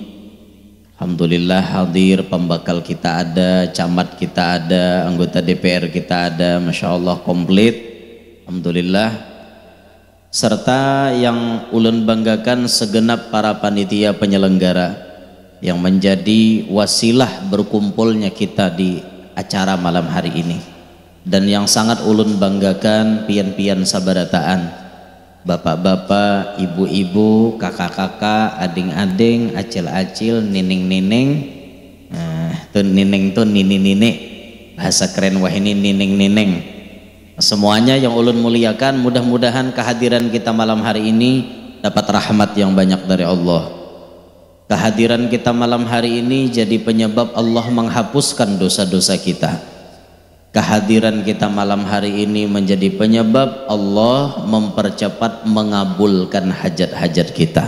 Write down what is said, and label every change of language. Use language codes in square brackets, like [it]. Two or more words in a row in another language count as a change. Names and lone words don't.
[id] Alhamdulillah hadir, pembakal kita ada, camat kita ada, anggota DPR kita ada, [ar] ما شاء الله [id] komplit, Alhamdulillah. Serta yang ulun banggakan segenap para panitia penyelenggara yang menjadi wasilah berkumpulnya kita di acara malam hari ini. [bjn] Dan yang sangat ulun banggakan pian-pian sabarataan, bapak-bapak, ibu-ibu, kakak-kakak, ading-ading, acil-acil, nining-nining. Tuh nining tuh nini-nini, bahasa keren wah ini nining-nining. [id] Semuanya yang ulun muliakan, mudah-mudahan kehadiran kita malam hari ini dapat rahmat yang banyak dari Allah. Kehadiran kita malam hari ini jadi penyebab Allah menghapuskan dosa-dosa kita. Kehadiran kita malam hari ini menjadi penyebab Allah mempercepat mengabulkan hajat-hajat kita.